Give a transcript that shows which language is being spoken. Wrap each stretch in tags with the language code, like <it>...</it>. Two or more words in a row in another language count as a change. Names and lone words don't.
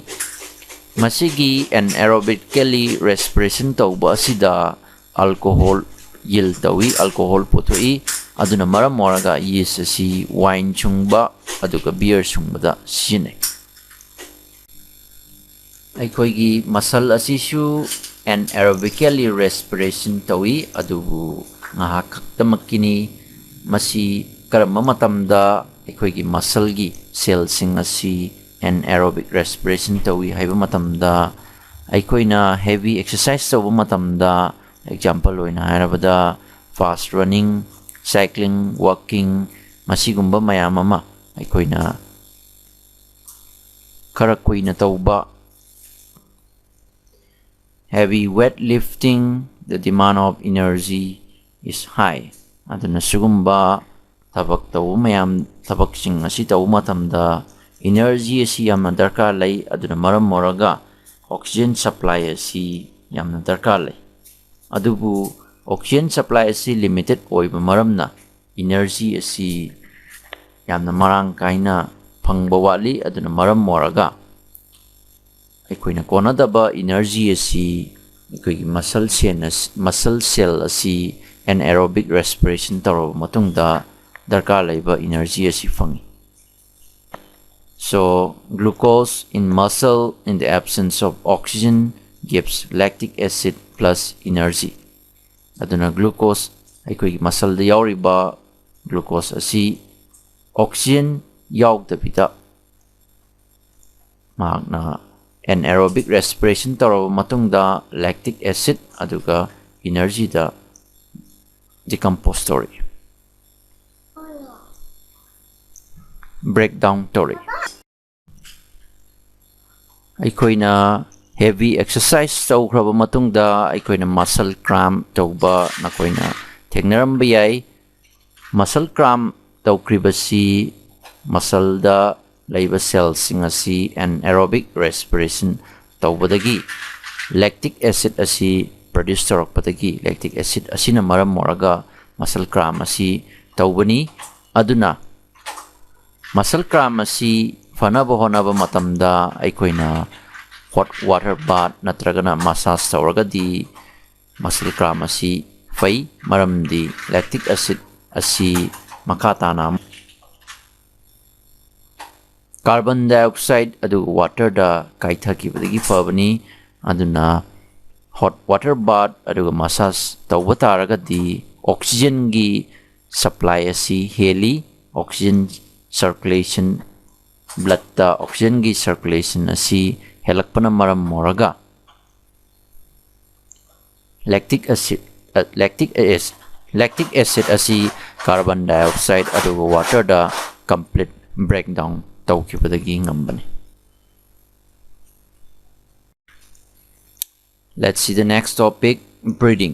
<mni>Masigi</mni> <en>anaerobically respiration</en> <mni>tawba asida</mni> <en>alcohol yield</en> <mni>tawi alcohol putoi aduna maram moraga yeast asi wine chungba aduga beer chungba sine. Aikoigi muscle asishu</mni> <en>anaerobically respiration</en> <mni>tawi adubu ngahaktamakini masi karama matamda aikoigi muscle gi cell sing asi</mni> <en>anaerobic respiration</en> <mni>tawi haiba matamda aikoina</mni> <en>heavy exercise</en> <mni>tawa matamda example oina hairabada</mni> <en>fast running cycling walking</en> <mni>masigumba mayam ama aikoina karakuina tawba.</mni> <en>Heavy weightlifting, the demand of energy is high.</en> <mni>Aduna sugumba tabak tawu mayam tabak sing asi tawu matamda energy asi yamna darkar lai aduna maram moraga</mni> <en>oxygen supply</en> <mni>asi yamna darkar lei adubu</mni> <en>oxygen supply</en> <mni>asi limited oiba maramna energy asi yamna marang kaina phangba wali aduna maram moraga aikoina konadaba energy asi aikoigi muscle cell asi</mni> <en>anaerobic respiration</en> <mni>taro matungda darkar laiba energy asi fangi.</mni> <en>So glucose in muscle in the absence of oxygen gives lactic acid plus energy.</en> <mni>Aduna glucose aikoigi muscle da yauriba glucose asi oxygen yaugdabida magna</mni> <en>anaerobic respiration</en> <mni>taro matungda</mni> <en>lactic acid</en> <mni>aduga energy da decompose tori. Breakdown tori. Aikoina</mni> <en>heavy exercise</en> <mni>tawkraba matungda aikoina</mni> <en>muscle cramp</en> <mni>tawba nakoina thengnaram bayai</mni> <en>muscle cramp</en> <mni>tawkribasi muscle da laiba cells singasi</mni> <en>anaerobic respiration</en> <mni>tawbadagi</mni> <en>lactic acid</en> <mni>asi produce tarakpadagi</mni> <en>lactic acid</en> <mni>asina maram moraga</mni> <en>muscle cramp</en> <mni>asi tawbani aduna</mni> <en>muscle cramp</en> <mni>asi fanaba honaba matamda aikoina</mni> <en>hot water bath</en> <mni>natragana massage tawragadi</mni> <en>muscle cramp</en> <mni>asi fai maramdi</mni> <en>lactic acid</en> <mni>asi makatana</mni> <en>carbon dioxide</en> <mni>adu water da kaithakibadagi fabani aduna</mni> <en>hot water bath</en> <mni>adu massage tawbataragadi oxygen gi supply asi heli</mni> <en>oxygen circulation blood</en> <mni>da oxygen gi circulation asi helakpana maram moraga</mni> <en>lactic acid</en> <mni>asi</mni> <en>carbon dioxide</en> <mni>adu water da</mni> <en>complete breakdown</en> <mni>tawkibadagi ngambani.</mni> <en>Let's see the next topic, breathing.</en>